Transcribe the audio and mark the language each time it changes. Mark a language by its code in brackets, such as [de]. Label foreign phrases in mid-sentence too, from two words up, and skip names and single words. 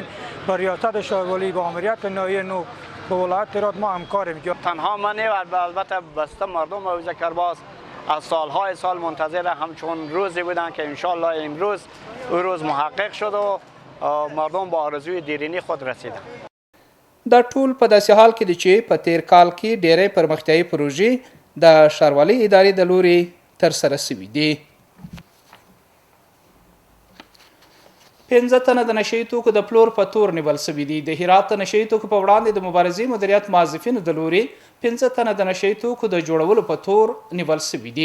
[fa] با ریاست ښاروالۍ با امریت ناحیه نو با ولایت هرات ما همکاریم. تنها من و البته بسته مردم حوض کرباس از سالهای سال منتظر همچون روزی بودن که انشالله امروز او روز محقق شد و مردم با آرزوی دیرینی خود رسیدن. [ps] دا ټول په داسې حال کې دي چې په تیر کال کې ډېرې پرمختیایي پروژې د ښاروالۍ ادارې د لوري ترسره شوي دي. 15 تنه د نشه یي توکو د پلور په تور نیول شوي دي. د هرات د نشه یي توکو په وړاندې د مبارزې مدیریت موظفینو د لوري 15 تنه د نشه یي توکو د جوړولو په تور نیول شوي دي.